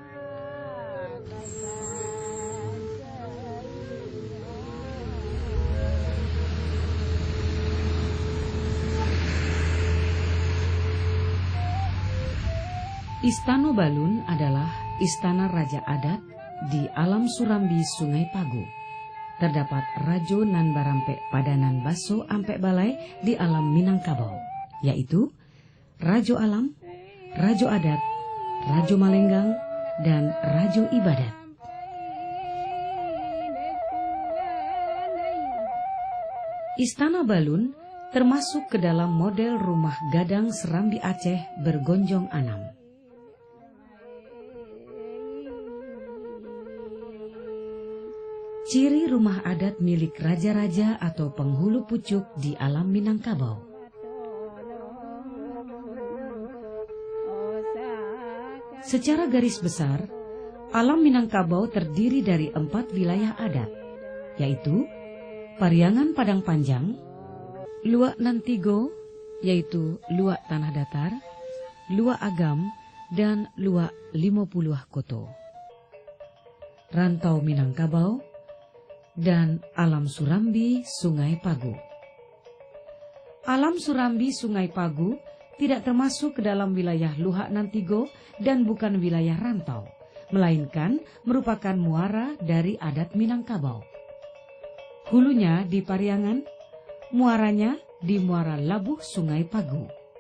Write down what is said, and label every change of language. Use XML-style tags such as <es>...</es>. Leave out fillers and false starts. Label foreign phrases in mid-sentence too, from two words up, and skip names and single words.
<id>Istana Balun adalah istana raja adat di Alam Surambi Sungai Pagu. Terdapat</id> <min>Rajo nan barampe padanan baso ampe balai</min> <id>di Alam Minangkabau, yaitu Rajo Alam, Rajo Adat, Rajo Malenggang, dan Rajo Ibadat. Istana Balun termasuk ke dalam model rumah gadang Serambi Aceh bergonjong 6. Ciri rumah adat milik raja-raja atau penghulu pucuk di Alam Minangkabau. Secara garis besar, Alam Minangkabau terdiri dari 4 wilayah adat, yaitu Pariangan Padang Panjang, Luak Nantigo, yaitu Luak Tanah Datar, Luak Agam, dan Luak 50 Koto. Rantau Minangkabau, dan Alam Surambi Sungai Pagu. Alam Surambi Sungai Pagu tidak termasuk ke dalam wilayah Luhak Nantigo dan bukan wilayah rantau, melainkan merupakan muara dari adat Minangkabau. Hulunya di Pariangan, muaranya di Muara Labuh Sungai Pagu.</id>